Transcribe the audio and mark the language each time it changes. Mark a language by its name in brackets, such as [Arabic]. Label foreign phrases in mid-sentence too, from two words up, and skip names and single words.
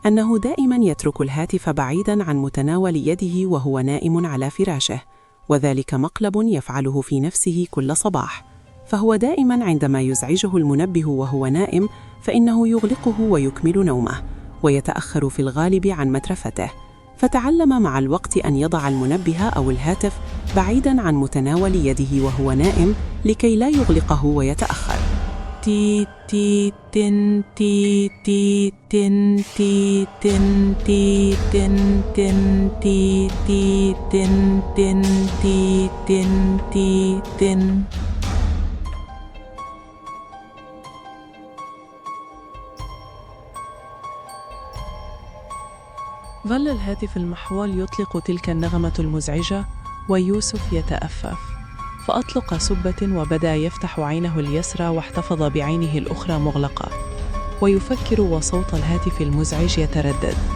[Arabic] أنه دائما يترك الهاتف بعيدا عن متناول يده وهو نائم على فراشه، وذلك مقلب يفعله في نفسه كل صباح، فهو دائما عندما يزعجه المنبه وهو نائم فإنه يغلقه ويكمل نومه، ويتأخر في الغالب عن مترفته، فتعلم مع الوقت أن يضع المنبه أو الهاتف بعيدا عن متناول يده وهو نائم لكي لا يغلقه ويتأخر. تي تي تن تي تي تن تي تن تي تن تن تي تي تن تن تي تن تي تن. ظل الهاتف المحول يطلق تلك النغمة المزعجة ويوسف يتأفف، فأطلق سبة وبدأ يفتح عينه اليسرى واحتفظ بعينه الأخرى مغلقة ويفكر وصوت الهاتف المزعج يتردد.